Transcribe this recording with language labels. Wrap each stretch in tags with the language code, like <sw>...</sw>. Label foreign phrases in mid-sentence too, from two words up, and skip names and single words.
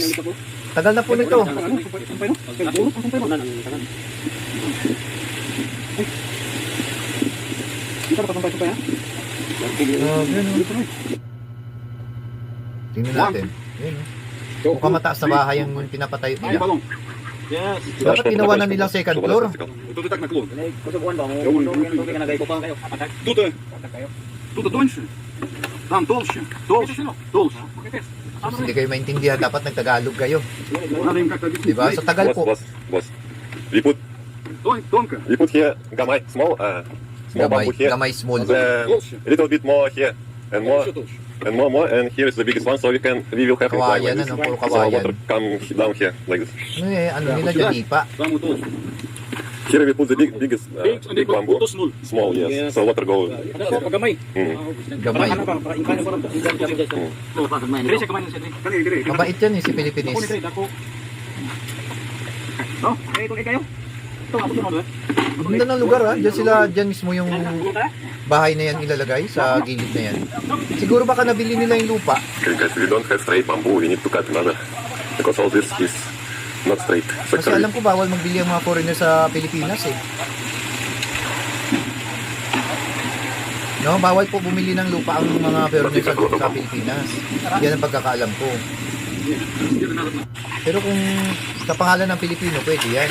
<tl>Tagal na po nito. Tingnan natin. Mukhang mataas na bahay ang pinapatayo nila.</tl> <en>Yes.</en> <tl>Dapat ginawa na nilang</tl> <en>second floor.</en> <ru>Тут и так наклон. Тут тоньше. Там толще. Толще.</ru> <tl>Hindi kayo maintindihan, dapat nagtagalog kayo.</tl> <ru>Надо им как-то объяснить.</ru> <tl>Diba? Sa tagal po.</tl> <en>Boss.</en> <ru>Тонко.</ru> <en>we put here gamay, small bamboo here.</en> <ceb>Gamay small.</ceb> <en>A little bit more here and more.</en> <ru>Еще толще.</ru> <en>And more, and here is the biggest one, so we will have it like</en> <tl>Kawayan,</tl> <en>this.</en> <tl>ano, puro</tl> <en>So</en> <tl>kawayan.</tl> <en>water come down here like this.</en> <tl>Ano nila dyan, ipa.</tl> <ru>Самую толщу.</ru> <en>Here we put the biggest Big, and big bamboo. to small. Small, yes. So water go.</en> <ceb>Pagamay. Gamay. Dre siya kamay siya, Dre. Kani, Dre.</ceb> <tl>Mabait yan eh, si Pilipinis. Ako ni Dre, ako. Oh, ito kayo. Ito nga, ito nga. Ganda ng lugar ha. Dyan mismo yung bahay na yan ilalagay sa gilid na yan. Siguro baka nabili nila yung lupa.</tl> <en>Okay, guys, we don't have straight bamboo. We need to cut another because all this is not straight.</en> <tl>Kasi alam ko bawal magbili ang mga foreigner sa Pilipinas eh. No, bawal po bumili ng lupa ang mga foreigner sa Pilipinas. Yan ang pagkakaalam ko. Pero kung sa pangalan ng Pilipino, pwede yan.</tl>